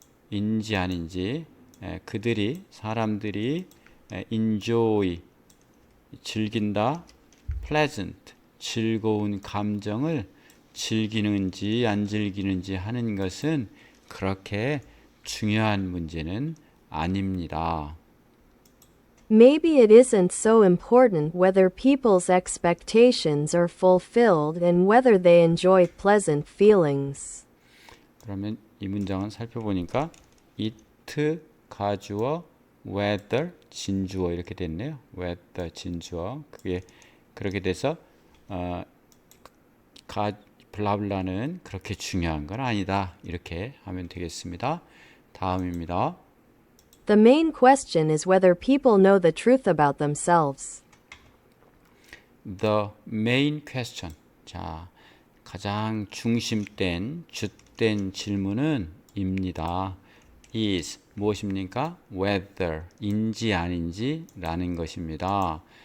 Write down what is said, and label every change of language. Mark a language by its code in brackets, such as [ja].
[ko] 인지 아닌지 사람들이 enjoy 즐긴다 pleasant 즐거운 감정을 즐기는지 안 즐기는지 하는 것은 그렇게 중요한 문제는 아닙니다. [en] Maybe it isn't so important whether people's expectations are fulfilled and whether they enjoy pleasant feelings. [ko] 그러면 이 문장은 살펴보니까 it 가주어 whether 진주어 이렇게 됐네요. whether 진주어 그게 그렇게 돼서 블라블라는 그렇게 중요한 건 아니다 이렇게 하면 되겠습니다. 다음입니다. [en] The main question is whether people know the truth about themselves. the main question. [ko] 자, 가장 중심된 주된 질문은 입니다. is 무엇입니까? whether 인지 아닌지 라는 것입니다.